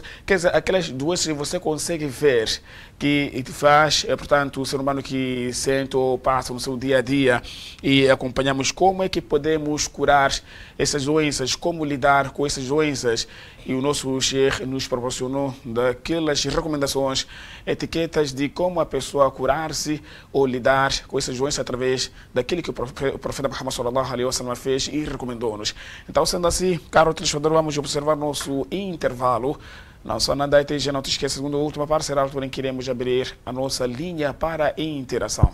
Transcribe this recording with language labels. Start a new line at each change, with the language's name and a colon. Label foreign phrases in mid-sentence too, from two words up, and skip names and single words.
Portuguese: Quer dizer, aquelas doenças que você consegue ver que faz, portanto, o ser humano que sente ou passa no seu dia a dia, e acompanhamos como é que podemos curar essas doenças, como lidar com essas doenças. E o nosso Sheikh nos proporcionou daquelas recomendações, etiquetas de como a pessoa curar-se ou lidar com essas doenças através daquilo que o profeta Muhammad
Arabic: صلى الله عليه وسلم
Portuguese: fez e recomendou-nos. Então, sendo assim, caro telespectador, vamos observar nosso intervalo. Não só nada, já não te esqueça, segunda e última parte será a altura em que iremos abrir a nossa linha para a interação.